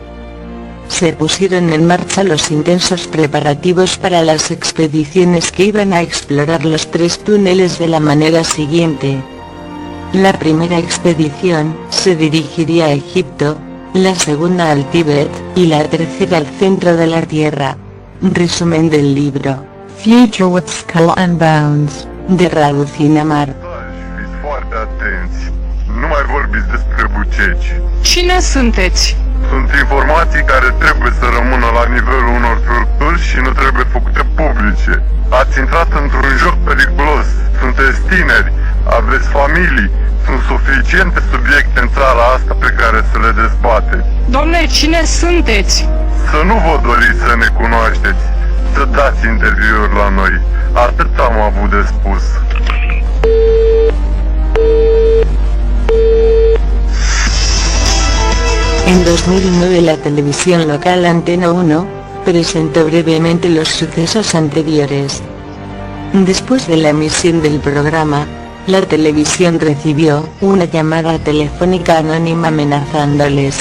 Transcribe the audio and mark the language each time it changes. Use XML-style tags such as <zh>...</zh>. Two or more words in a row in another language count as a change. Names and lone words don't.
<es>Se pusieron en marcha los intensos preparativos para las expediciones que iban a explorar los 3 túneles de la manera siguiente. La primera expedición se dirigiría a Egipto, la segunda al Tíbet, y la tercera al centro de la Tierra. Resumen del libro Future with Skull and Bones, de Radu Cinamar.</es> <ro>Fiți foarte atenți. Nu mai vorbiți despre buceci. Cine sunteți? Sunt informații care trebuie să rămână la nivelul unor structuri și nu trebuie făcute publice. Ați intrat într-un joc periculos. Sunteți tineri, aveți familii. Sunt suficiente subiecte în țara asta pe care să le dezbateți. Domne, cine sunteți? Să nu vă doriți să ne cunoașteți. Să dați interviuri la noi. Atât am avut de spus.</ro> <es>En 2009 la televisión local Antena 1, presentó brevemente los sucesos anteriores. Después de la emisión del programa, la televisión recibió una llamada telefónica anónima amenazándoles.</es>